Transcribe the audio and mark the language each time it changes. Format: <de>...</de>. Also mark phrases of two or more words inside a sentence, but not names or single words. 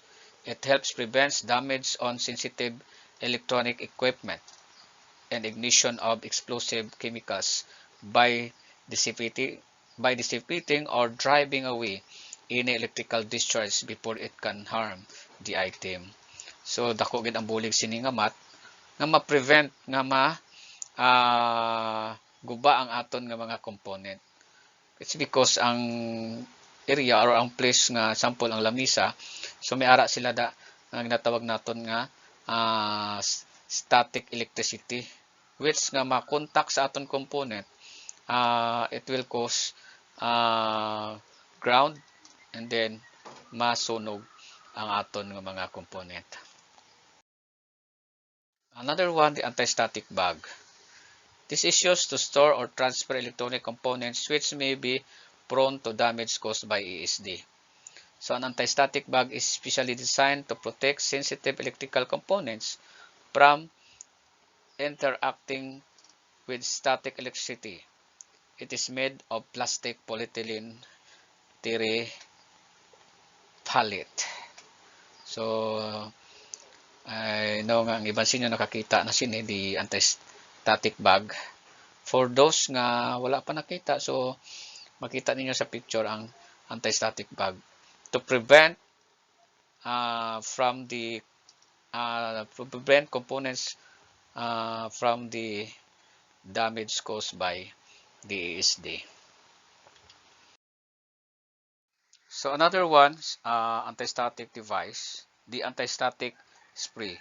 <en>It helps prevent damage on sensitive electronic equipment and ignition of explosive chemicals by dissipating or driving away any electrical discharge before it can harm the item.</en> <hil>So dako gid ang bulig sini nga mat nga ma-prevent nga guba ang aton nga mga component.</hil> <en>It's because</en> <hil>ang area or ang place nga sample ang lamisa, so may ara sila nga ginatawag naton nga</hil> <en>static electricity,</en> <hil>which nga makontak sa aton component,</hil> <en>it will cause ground and then</en> <hil>masunog ang aton nga mga component.</hil> <en>Another one, the anti-static bag. This is used to store or transfer electronic components which may be prone to damage caused by ESD. So an anti-static bag is specially designed to protect sensitive electrical components from interacting with static electricity. It is made of plastic polyethylene terephthalate.</en> <hil>So I know nga ang iban sinyo nakakita na sini di anti-static bag.</hil> <en>For those</en> <hil>nga wala pa nakita, so makita ninyo sa picture ang</hil> <en>anti-static bag to prevent components from the damage caused by the ESD. So another one, anti-static device, the antistatic spray.</en>